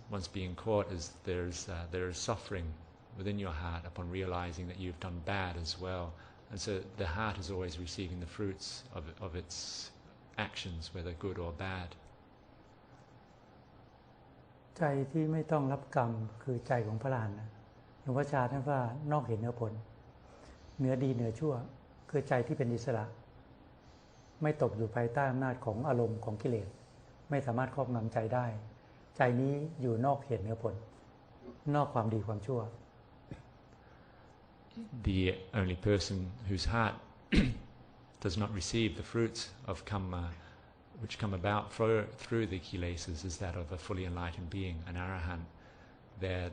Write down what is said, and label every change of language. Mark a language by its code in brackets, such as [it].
[en] Once being caught, is there is suffering within your heart upon realizing that you've done bad as well, and so the heart is always receiving the fruits of its actions, whether good or bad. [th] ใจที่ไม่ต้องรับกรรมคือใจของพระอรหันต์นะหลวงพ่อชาท่านว่านอกเหตุเหนือผลเหนือดีเหนือชั่วคือใจที่เป็นอิสระไม่ตกอยู่ภายใต้อำนาจของอารมณ์ของกิเลสไม่สามารถครอบงำใจได้ใจนี้อยู่นอกเหตุเหนือผลนอกความดีความชั่ว [en] The only person whose heart does not receive the fruits of kamma which come about through the kilesas is that of a fully enlightened being, an arahant.